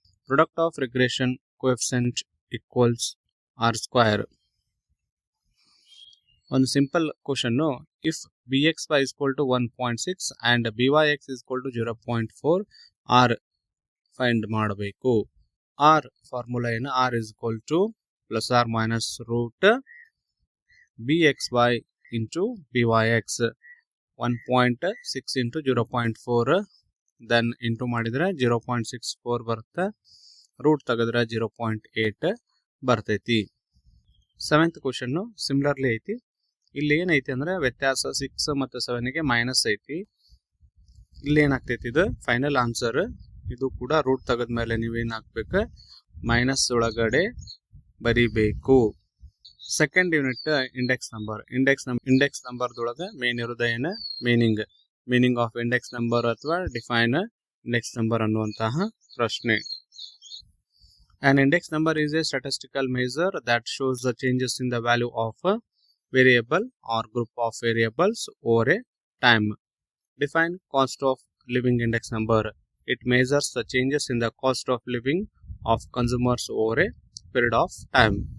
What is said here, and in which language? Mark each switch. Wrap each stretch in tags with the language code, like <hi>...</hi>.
<en>Product of regression coefficient equals r square. ಒಂದು simple question, if bxy is equal to 1.6 and byx is equal to 0.4 r find ಮಾಡಬೇಕು. r formula ಏನು, r is equal to plus r minus root bxy into byx.</en> <kn>1.6 into 0.4 then into ಮಾಡಿದ್ರೆ 0.64 ಬರುತ್ತೆ. Root ತೆಗೆದ್ರೆ 0.8 ಬರ್ತೈತಿ. 7th question similarly ಐತಿ. ಇಲ್ಲಿ ಏನೈತಿ ಅಂದ್ರೆ ವ್ಯತ್ಯಾಸ 6 ಮತ್ತು 7ಗೆ ಮೈನಸ್ ಐತಿ. ಇಲ್ಲಿ ಏನಾಗ್ತೈತಿ, ಇದು ಫೈನಲ್ ಆನ್ಸರ್. ಇದು ಕೂಡ ರೂಟ್ ತೆಗೆದ್ಮೇಲೆ ನೀವೇನ್ ಹಾಕ್ಬೇಕು, ಮೈನಸ್ ಒಳಗಡೆ ಬರಿಬೇಕು. Second unit index number. Index ನಂಬರ್ದೊಳಗೆ main ಇರೋದ ಏನ,</kn> <en>meaning of index number</en> <kn>ಅಥವಾ</kn> <en>define index number</en> <kn>ಅನ್ನುವಂತಹ ಪ್ರಶ್ನೆ.</kn> <en>An index number is a statistical measure that shows the changes in the value of a variable or group of variables over a time. Define cost of living index number. It measures the changes in the cost of living of consumers over a period of time.</en>